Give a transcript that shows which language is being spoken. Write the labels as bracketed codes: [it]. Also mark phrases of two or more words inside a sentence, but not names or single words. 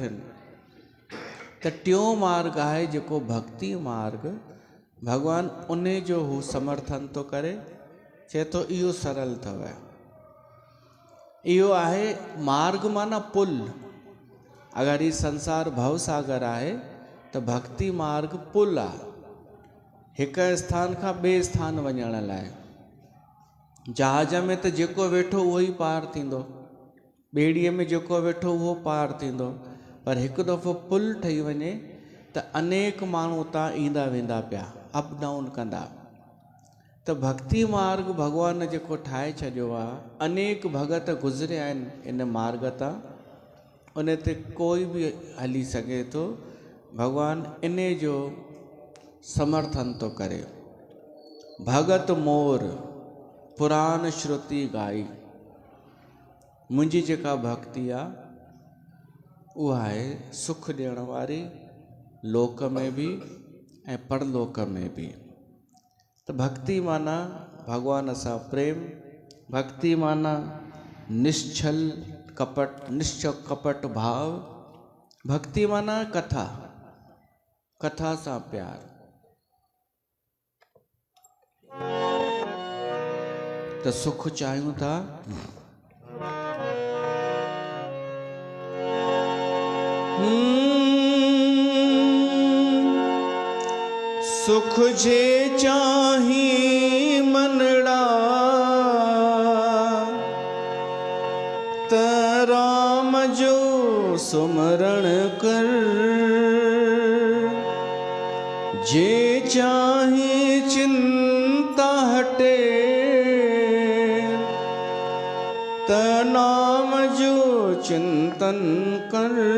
[sd] त टियों मार्ग आहे जेको भक्ति मार्ग। भगवान उन जो हू समर्थन थो करे, चए थो इहो सरल अथव। इहो आहे मार्ग माना पुल। अगरि ही संसार भव सागर आहे त भक्ति मार्ग पुल आहे, हिक स्थान खां ॿिए स्थान वञण लाइ। जहाज में त जेको वेठो उहो ई पार थींदो, ॿेड़ीअ में जेको वेठो उहो पार थींदो, पर हिकु दफ़ो पुल ठही वञे त अनेक माण्हू उतां ईंदा वेंदा पिया, [en] up down [sd] कंदा। त भक्ति मार्ग भगवान जेको ठाहे छॾियो आहे, अनेक भगत गुज़रिया आहिनि इन मार्ग तां, उन ते कोई बि हली सघे थो। भगवान इन जो समर्थन थो करे। [awa] भगत मोर पुराण श्रुति गाई। [sd] मुंहिंजी जेका भक्ति आहे उहा आहे सुख ॾियण वारी, लोक में बि ऐं परलोक में बि। त भक्ति माना भगवान सां प्रेम, भक्ति माना निश्चल कपट भाव, भक्ति माना कथा सां प्यार। त सुख चाहियूं था, सुख जे चाही मनड़ा त राम जो सुमरण कर। जे चाही चिंता हटे त नाम जो चिंतन कर।